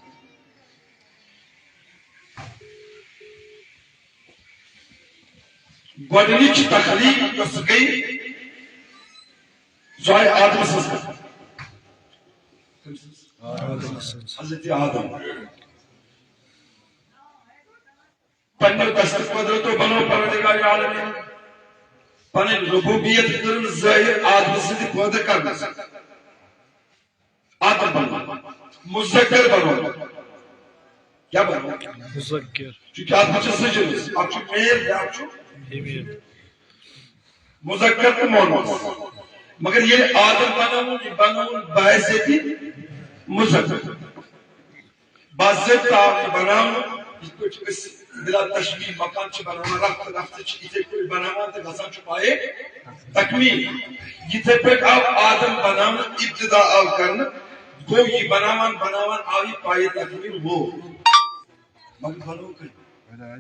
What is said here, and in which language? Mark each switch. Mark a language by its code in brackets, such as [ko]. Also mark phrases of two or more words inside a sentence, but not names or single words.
[ks] گۄڈنِچ تخلیق یۄس گٔے سۄ آیہِ آدمہٕ سٕنٛز حضرت آدم پننیو دست قدرتو بنو پروردگار عالمین پنن ربوبیت کرن ظاہر آدم سٕنٛدِ پٲدٕ کرنہٕ سۭتۍ آدم بنو مذکر بنو کیا بنو مذکر چونکہ آدم چھِ زٕ جنس اکھ چھُ میل بیاکھ چھُ فیمیل مذکر تہٕ مؤنث مگر ییٚلہِ آدم بنوُن یہِ بنوُن بحیثیتِ مذکر باضابطہ آو یہِ بناونہٕ یِتھ پٲٹھۍ أسۍ بلا تشبیہ مکان چھِ بناوان رفتہٕ رفتہٕ چھِ یِتھے پٲٹھۍ بناوان تہٕ گژھان چھُ پایے تکمیل یِتھے پٲٹھۍ آو آدم بناونہٕ ابتدا آو کرنہٕ گوٚو یہِ بناوان بناوان آو یہِ پایے تکمیل ووت مگر بنوو کٔمۍ